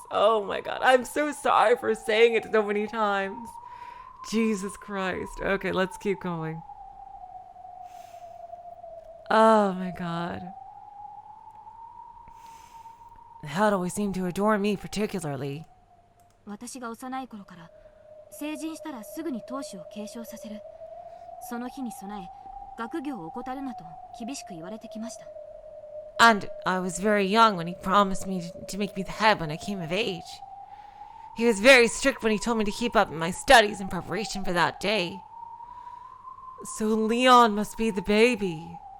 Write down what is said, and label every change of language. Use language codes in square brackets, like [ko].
[en] Oh my god, I'm so sorry for saying it so many times. Jesus Christ. Okay, let's keep going. Oh my god. He'd always seemed to adore me particularly. [ja] 私が幼い頃から成人したらすぐに当主を継承させる。その日に備え、学業を怠るなと厳しく言われてきました。 [en] And I was very young when he promised me to make me the head when I came of age. He was very strict when he told me to keep up in my studies in preparation for that day. So Leon must be the baby.